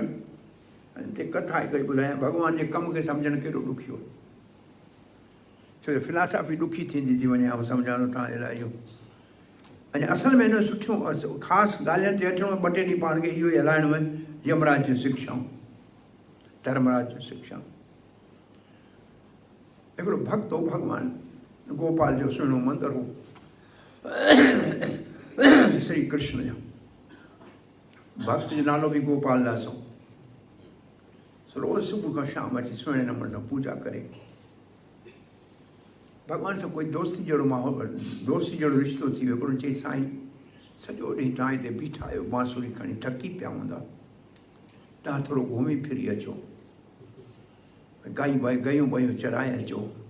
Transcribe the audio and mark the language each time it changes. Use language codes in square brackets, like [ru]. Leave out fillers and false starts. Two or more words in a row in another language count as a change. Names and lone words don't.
[sd] हिते कथा हिकिड़ी ॿुधायां, भॻवान जे कम खे सम्झणु केॾो ॾुखियो, छो जो फिलासफ़ी ॾुखी थींदी थी वञे। ऐं सम्झां थो तव्हांजे लाइ इहो। अञा असल में हिन सुठियूं ख़ासि ॻाल्हियुनि ते अचिणो, 2 टे ॾींहं पाण खे इहो ई हलाइणो आहे। यमराज जूं शिक्षाऊं, धर्मराज जूं शिक्षाऊं। हिकिड़ो भक्त हो, भॻवान गोपाल जो सुहिणो मंदरु हो, श्री कृष्ण जो भक्त जो नालो बि गोपाल दास हो। रोज़ सुबुह खां शाम अची सुहिणे नमूने सां पूजा करे, भॻवान सां कोई दोस्ती जहिड़ो माहौल, दोस्ती जहिड़ो रिश्तो थी वियो। हिकिड़ो चई साईं सॼो ॾींहुं तव्हां हिते बीठा आहियो, बांसुरी खणी थकी पिया हूंदा, तव्हां थोरो घुमी फिरी अचो, गयूं वयूं चराए अचो।